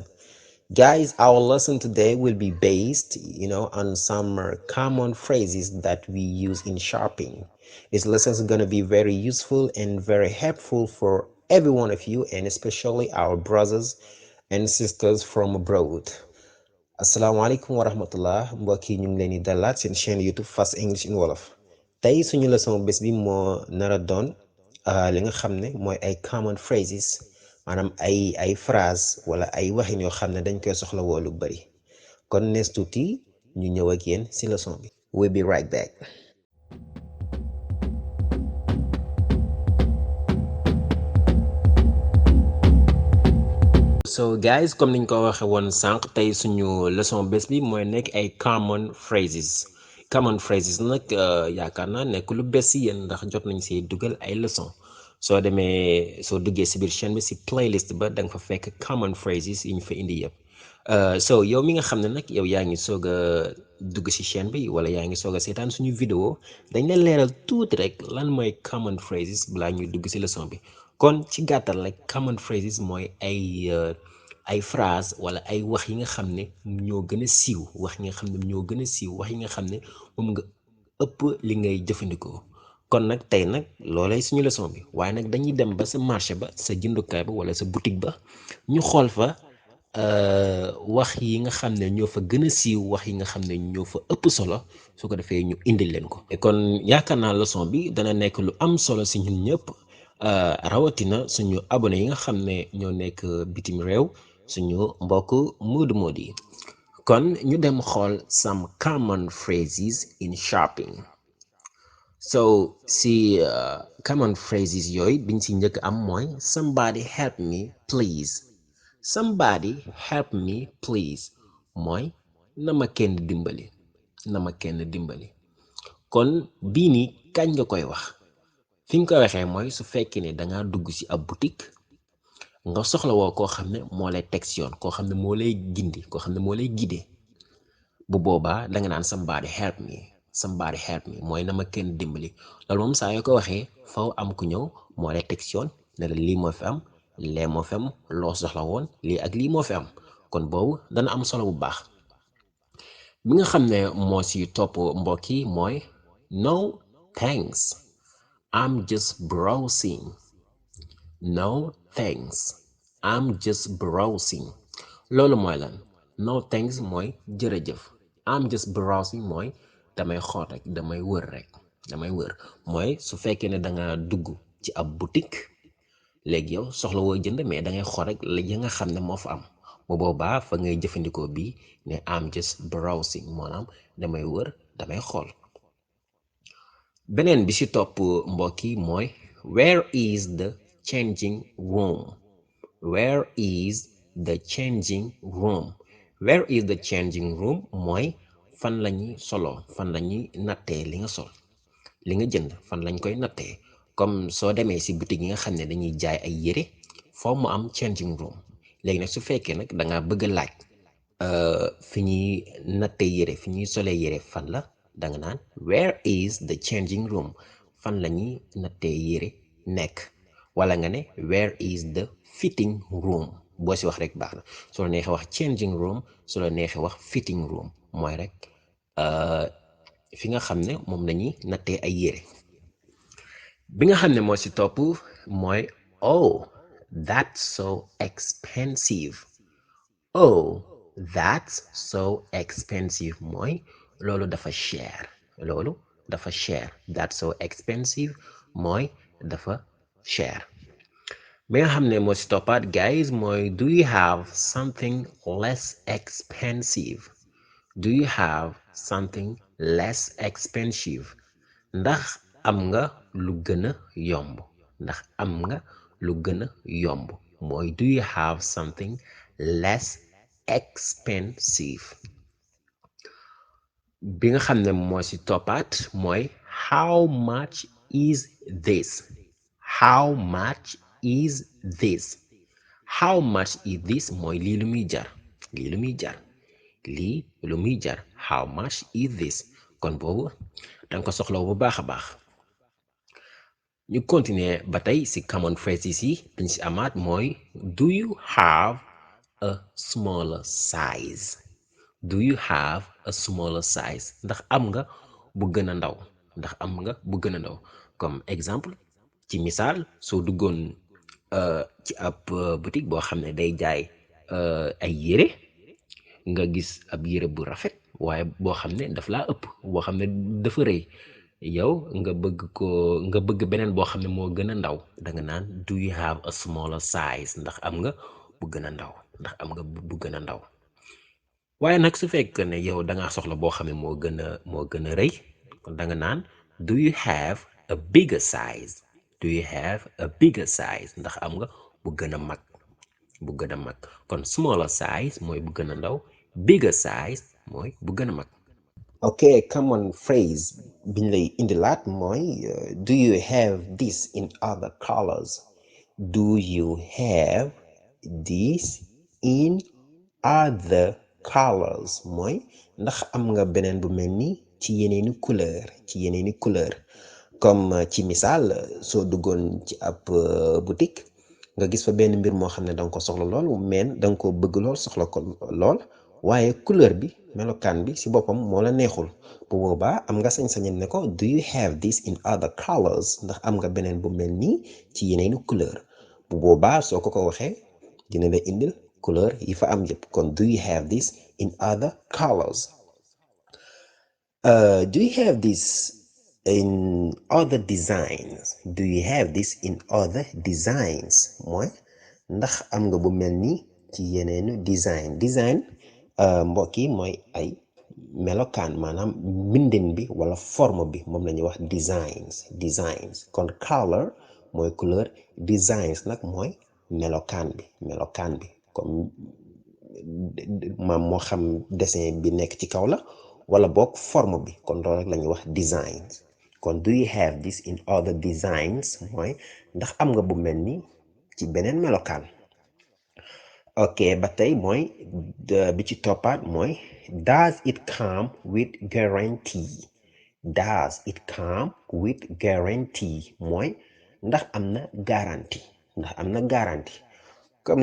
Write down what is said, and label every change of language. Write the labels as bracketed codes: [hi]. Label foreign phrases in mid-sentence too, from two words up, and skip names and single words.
[en] Guys, our lesson today will be based, on some common phrases that we use in shopping. This lesson is going to be very useful and very helpful for every one of you, and especially our brothers and sisters from abroad. [ar] السلام عليكم ورحمة الله [wo] mbokk yi ñu ngi leen di dalaat seen chaîne YouTube Fast English in Wolof. Tey suñu leçon bés bi moo nara doon li nga xam ne mooy ay [en] common phrases, [wo] maanaam ay phrase wala ay waxin yoo xam ne dañ koy soxla woo lu bari. Kon nees tuuti ñu ñëw ak yéen ci leçon bi. [en] We'll be right back. So guys, [wo] comme niñ ko waxe woon sànq, tey suñu leçon bés bi mooy nekk ay [en] common phrases [wo] nag yaakaar naa nekk lu bees si yéen ndax jot nañ see dugal ay leçon. Soo duggee si biir chaîne bi si playlist ba da nga fa fekk [en] common phrases [wo] yi ñu fa indi yëpp. So yow mi nga xam ne nag yow yaa ngi soog a dugg si chaîne bi wala yaa ngi soog a seetaan suñu vidéo, dañ leen leeral tuuti rek lan mooy [en] common phrases [wo] balaa ñuy dugg si leçon bi. Kon ci gàttal rek [en] common phrases [wo] mooy ay phrase wala ay wax yi nga xam ne ñoo gën a siiw wax yi nga xam ne ñoo gën a siiw wax yi nga xam ne moom nga ëpp li ngay jëfandikoo. Kon nag tey nag loolay suñu leçon bi waaye nag dañuy dem ba sa marché ba sa jëndukaay ba wala sa boutique ba ñu xool fa wax yi nga xam ne ñoo fa gën a siiw wax yi nga xam ne ñoo fa ëpp solo su ko defee ñu indil leen ko. Kon yaakaar naa leçon bi dana nekk lu am solo si ñun ñëpp rawatina suñu abonné yi nga xam ne ñoo nekk bitim réew suñu mbokk moodu yi. Kon ñu dem xool [en] some common phrases in shopping. [wo] So si [en] common phrases [wo] yooyu biñ si njëkk am mooy [en] somebody help me please. Somebody help me please [wo] mooy na ma kenn dimbali, na ma kenn dimbali. Kon bii nii kañ nga koy wax fi nga koy waxee mooy su fekkee ne danga dugg ci ab boutique nga soxla woo koo xam ne moo lay teg ci yoon, koo xam ne moo lay gindi, koo xam ne moo lay guider. Bu boobaa danga naan [en] somebody help me [wo] mooy na ma kenn dimbali. Loolu moom saa yoo ko waxee faw am ku ñëw moo lay teg ci yoon ne la lii moo fi am, lee moo fi am, loo soxla woon lii ak lii moo fi am. Kon boobu dana am solo bu baax. bi nga xam ne moo ci topp mbokk yi mooy [en] no thanks, I'm just browsing. No thanks, I'm just browsing. [wo] Loolu mooy lan? [en] No thanks [wo] mooy jërëjëf. [en] I'm just browsing [wo] mooy damay xool rek, damay wër rek, damay wër. Mooy su fekkee ne danga dugg ci ab boutique léegi yow soxla woo jënd mais dangay xool rek la ya nga xam ne moo fa am. Bu boobaa fa ngay jëfandikoo bi ne [en] I'm just browsing [wo] maanaam damay wër, damay xool. Beneen bi ci topp mbokk yi mooy [en] where is the changing room? Where is the changing room? Where is the changing room [wo] mooy fan lañuy solo, fan lañuy nattee li nga sol, li nga jënd fan lañ koy nattee. Comme soo demee ci boutique yi nga xam ne dañuy jaay ay yére foo mu am [en] changing room. [wo] Léegi nag su fekkee nag danga bëgg a laaj fi ñuy nattee yére, fi ñuy solee yére fan la, danga naan [en] where is the changing room? [wo] Fan lañuy nattee yére nekk. Wala nga ne [en] where is the fitting room? [wo] Boo ci wax rek baax na. Su la neexee wax [en] changing room, [wo] su la neexee wax [en] fitting room [wo] mooy rek fi nga xam ne moom lañuy nattee ay yére. Bi nga xam ne moo ci topp mooy [en] oh that's so expensive. Oh that's so expensive [wo] mooy loolu dafa cher, loolu dafa cher. [en] That's so expensive [wo] mooy dafa cher. Bi nga xam ne moo ci toppaat guys mooy [en] do you have something less expensive? Do you have something less expensive? [wo] Ndax am nga lu gën a yomb, ndax am nga lu gën a yomb mooy [en] do you have something less expensive. [wo] Bi nga xam ne moo ci toppaat mooy [en] how much is this? How much is this? how much is this [wo] mooy lii lu muy jar lii lu muy jar lii lu muy jar [en] how much is this [wo] kon boobu danga ko soxla bu baax a baax. ñu continuer ba tey ci [en] common phrases [wo] yi dañ ci amaat mooy [en] do you have a smaller size do you have a smaller size [wo] ndax am nga bu gën a ndaw ndax am nga bu gën a ndaw [fr] comme exemple [wo] ci misaal soo duggoon ci ab boutique boo xam ne day jaay ay yére nga gis ab yére bu rafet waaye boo xam ne daf laa ëpp boo xam ne dafa rëy yow nga bëgg beneen boo xam ne moo gën a ndaw da nga naan [en] do you have a smaller size [wo] ndax am nga bu gën a ndaw ndax am nga bu gën a ndaw waaye nag su fekkee ne yow da ngaa soxla boo xam ne moo gën a rëy kon da nga naan [en] do you have a bigger size do you have a bigger size [wo] ndax am nga bu gën a mag bu gën a mag kon [en] smaller size [wo] mooy bu gën a ndaw [en] bigger size [wo] mooy bu gën a mag. [en] ok common phrase [wo] biñ lay indilaat mooy [en] do you have this in other colors do you have this in other colors [wo] mooy ndax am nga beneen bu mel ni ci yeneeni couleur comme ci misaal soo duggoon ci ab boutique nga gis fa benn mbir moo xam ne danga ko soxla lool mais danga ko bëgg lool soxla ko lool waaye couleur bi melokaan bi ci boppam moo la neexul bu boobaa am nga sañ-sañam ne ko [en] do you have this in other colors [wo] ndax am nga beneen bu mel nii ci yeneeni couleur bu boobaa soo ko waxee dina la indil couleur yi fa am yëpp kon [en] do you have this in other colors do you have this in other designs do you have this in other designs [wo] mooy ndax am nga bu mel ni ci yeneenu design mbokk yi mooy ay melokaan maanaam mbindin bi wala forme bi moom la ñuy wax designs kon color mooy couleur designs nag mooy melokaan bi comme maam moo xam dessin bi nekk ci kaw la wala boog forme bi kon loolu rek la ñuy wax designs kon [en] do you have this in other designs [wo] mooy ndax am nga bu mel ni ci beneen melokaan ok ba tey mooy bi ci toppaat mooy [en] does it come with guarantee does it come with guarantee [wo] mooy ndax am na garantie comme